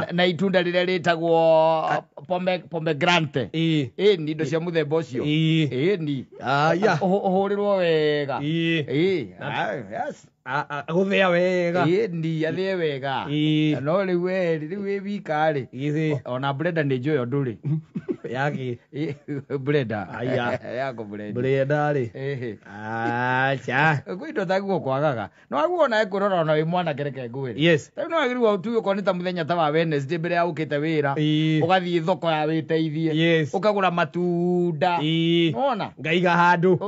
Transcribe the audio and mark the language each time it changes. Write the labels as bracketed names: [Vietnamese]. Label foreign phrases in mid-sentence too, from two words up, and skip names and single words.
[Kikuyu] Na itunda rĩrĩa rĩtagwo pomegranate. Ni indo cia mũthemba ũcio. Ni. Ũhũrĩrwo wega. Yes. Agũthĩa wega. Ni athĩe wega. No rĩu wĩ wika-rĩ. Ona blender nĩ njũĩ ndũrĩ. Yaki. Blender. Yako blender-rĩ. Acha. Kwĩ indo taguo kwagaga. No waguona ekũrora ona wĩ mwana kereke ngwĩre. Yes. Rĩu no wagĩrĩirwo ũtuge okorwo nĩ ta mũthenya ta wa Wednesday mbere ya ũkĩte wĩra. Ũgathiĩ thoko ya wĩteithie. Yes. Ũkagũra matunda. Wona? Ngaiga handũ.